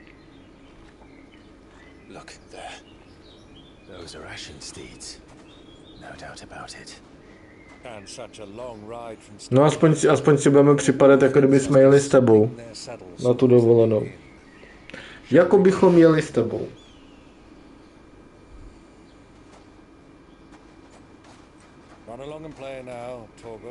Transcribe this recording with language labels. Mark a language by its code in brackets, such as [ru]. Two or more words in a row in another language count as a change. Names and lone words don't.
[en] Look there. Those are ashen steeds. No doubt about it. And such a long ride from... [cs] No aspoň si budeme připadat, jako kdyby jsme jeli s tebou. Na tu dovolenou. Jako bychom jeli s tebou. [en] Run along and play now, Torgal.